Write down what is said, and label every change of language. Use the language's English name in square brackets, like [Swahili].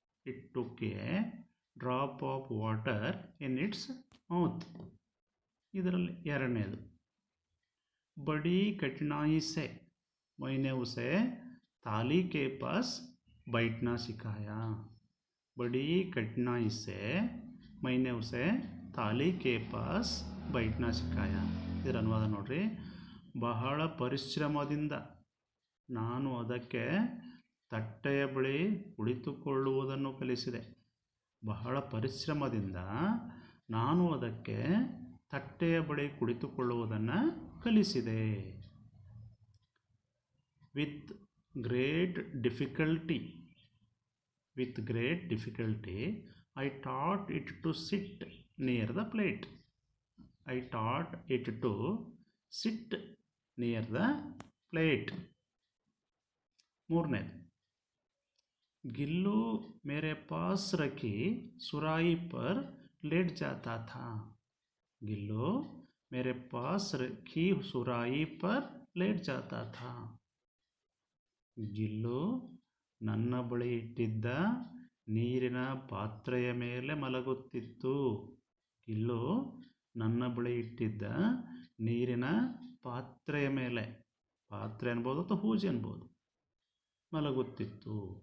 [English] It took a drop of water in its mouth. [Kannada] ಇದರಲ್ಲಿ ಎರಡನೇದು, [Hindi] ಬಡಿ ಕಠಿನಾಯಿ ಸೆ मैंने उसे थाली के पास बैठना सिखाया. बड़ी कठिनाई से मैंने उसे थाली के पास बैठना सिखाया. [Kannada] ಇದರ ಅನುವಾದ ನೋಡ್ರಿ. ಬಹಳ ಪರಿಶ್ರಮದಿಂದ ನಾನು ಅದಕ್ಕೆ ತಟ್ಟೆಯ ಬಳಿ ಕುಳಿತುಕೊಳ್ಳುವುದನ್ನು ಕಲಿಸಿದೆ. ಬಹಳ ಪರಿಶ್ರಮದಿಂದ ನಾನು ಅದಕ್ಕೆ ತಟ್ಟೆಯ ಬಳಿ ಕುಳಿತುಕೊಳ್ಳುವುದನ್ನು ಕಲಿಸಿದೆ. [English] With great difficulty, I taught it to sit near the plate. I taught it to sit near the plate. [Kannada] ಮೂರನೇದು, [Hindi] गिल्लू मेरे पास रखी सुराही पर लेट जाता था. गिल्लू मेरे पास रखी सुराही पर लेट जाता था. [Kannada] ಗಿಲ್ಲು ನನ್ನ ಬಳಿ ಇಟ್ಟಿದ್ದ ನೀರಿನ ಪಾತ್ರೆಯ ಮೇಲೆ ಮಲಗುತ್ತಿತ್ತು. ಗಿಲ್ಲು ನನ್ನ ಬಳಿ ಇಟ್ಟಿದ್ದ ನೀರಿನ ಪಾತ್ರೆಯ ಮೇಲೆ, ಪಾತ್ರೆ ಅನ್ಬೋದು ಅಥವಾ ಹೂಜಿ ಅನ್ಬೋದು, ಮಲಗುತ್ತಿತ್ತು.